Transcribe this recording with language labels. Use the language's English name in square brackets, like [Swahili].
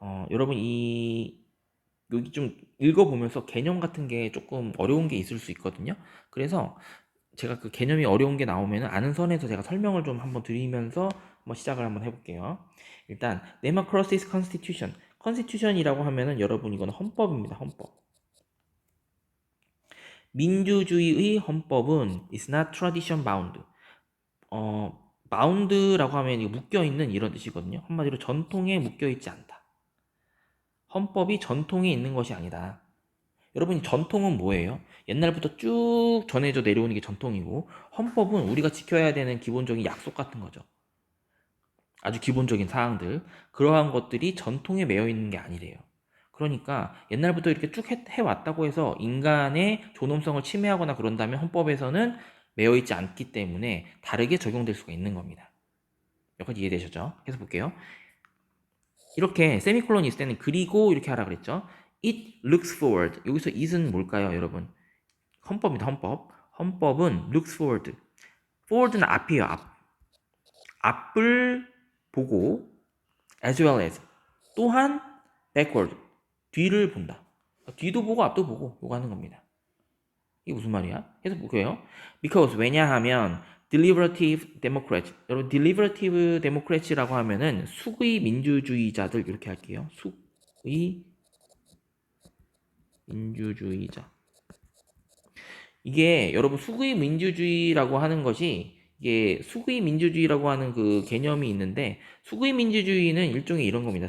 [Korean] 여러분 여기 좀 읽어보면서 개념 같은 게 조금 어려운 게 있을 수 있거든요. 그래서 제가 그 개념이 어려운 게 나오면 아는 선에서 제가 설명을 좀 한번 드리면서 한번 시작을 한번 해볼게요. 일단 [English] Democracy's Constitution. [Korean] Constitution이라고 하면은 여러분 이거는 헌법입니다. 헌법. 민주주의의 헌법은 [English] is not tradition bound. [Korean] bound라고 하면 이거 묶여 있는 이런 뜻이거든요. 한마디로 전통에 묶여 있지 않다. 헌법이 전통에 있는 것이 아니다. 여러분이 전통은 뭐예요? 옛날부터 쭉 전해져 내려오는 게 전통이고, 헌법은 우리가 지켜야 되는 기본적인 약속 같은 거죠. 아주 기본적인 사항들. 그러한 것들이 전통에 매여 있는 게 아니래요. 그러니까 옛날부터 이렇게 쭉 해왔다고 해서 인간의 존엄성을 침해하거나 그런다면 헌법에서는 매여 있지 않기 때문에 다르게 적용될 수가 있는 겁니다. 여기까지 이해되셨죠? 계속 볼게요. 이렇게 세미콜론이 있을 때는 그리고 이렇게 하라 그랬죠. [English] It looks forward. [Korean] 여기서 it은 뭘까요, 여러분? 헌법입니다. 헌법. 헌법은 [English] looks forward. [Korean] forward는 앞이에요. 앞. 앞을 보고 [English] as well as [Korean] 또한 [English] backward. [Korean] 뒤를 본다. 뒤도 보고 앞도 보고 요거 하는 겁니다. 이게 무슨 말이야? 계속 볼게요. [English] Because [Korean] 왜냐하면 [English] deliberative democracy. [Korean] 여러분 [English] deliberative democracy [Korean] 라고 하면은 수의 민주주의자들 이렇게 할게요. 수의 민주주의자. 이게 여러분 수의 민주주의라고 하는 것이 이게 수의 민주주의라고 하는 그 개념이 있는데 수의 민주주의는 일종의 이런 겁니다.